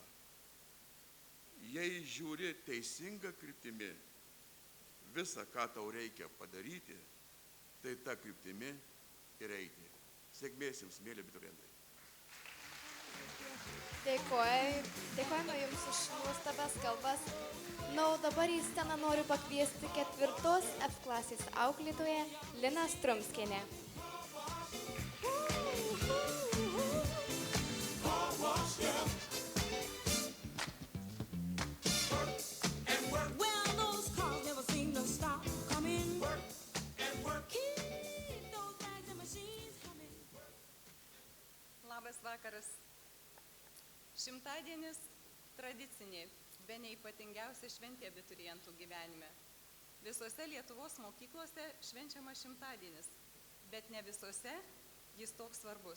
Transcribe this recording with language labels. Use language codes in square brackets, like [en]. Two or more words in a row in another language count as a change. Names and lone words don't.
[lt] Jei žiūri teisinga kryptimi, visa, ką tau reikia padaryti, tai ta kryptimi ir eiti. Sėkmės jums, mėly abiturientai. Dėkojame Jums už nuostabias kalbas. Na, o dabar į sceną noriu pakviesti 4 F klasės auklėtoją Liną Strumskienę. [en] Well, those cars never seem to stop coming. Keep those bags and machines humming. [lt] Labas vakaras. Šimtadienis tradicinė, bene ypatingiausia šventė abiturientų gyvenime. Visose Lietuvos mokyklose švenčiama šimtadienis, bet ne visose jis toks svarbus.